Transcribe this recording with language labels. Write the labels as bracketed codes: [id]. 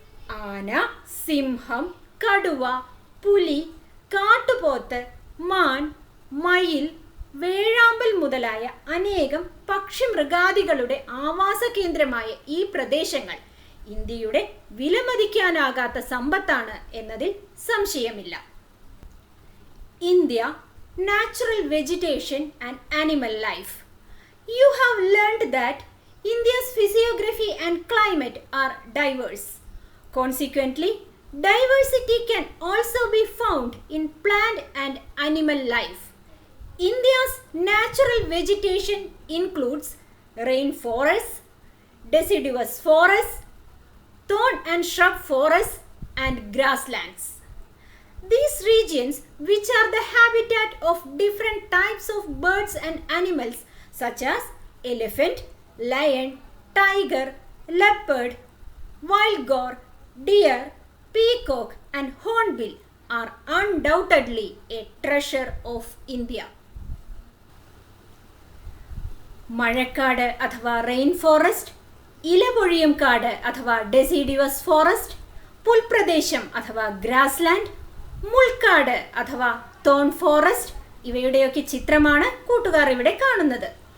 [ml] ആന, സിംഹം, കടുവ, പുലി, കാട്ടുപോത്ത്, മാൻ, മയിൽ, വേഴാമ്പൽ മുതലായ അനേകം പക്ഷിമൃഗാദികളുടെ ആവാസ കേന്ദ്രമായ ഈ പ്രദേശങ്ങൾ ഇന്ത്യയുടെ വിലമതിക്കാനാകാത്ത സമ്പത്താണ് എന്നതിൽ സംശയമില്ല. [en] India, natural vegetation and animal life. You have learned that India's physiography and climate are diverse. Consequently, diversity can also be found in plant and animal life. India's natural vegetation includes rainforests, deciduous forests, thorn and shrub forests, and grasslands. These regions, which are the habitat of different types of birds and animals such as elephant, lion, tiger, leopard, wild boar, deer, peacock, and hornbill, are undoubtedly a treasure of India. [ml] മഴക്കാട് അഥവാ rain forest, ഇലപൊഴിയും കാട് അഥവാ ഡെസിഡിവസ് forest, പുൽപ്രദേശം അഥവാ grassland, മുൾക്കാട് അഥവാ thorn forest, ഇവയുടെയൊക്കെ ചിത്രമാണ് കൂട്ടുകാർ ഇവിടെ കാണുന്നത്.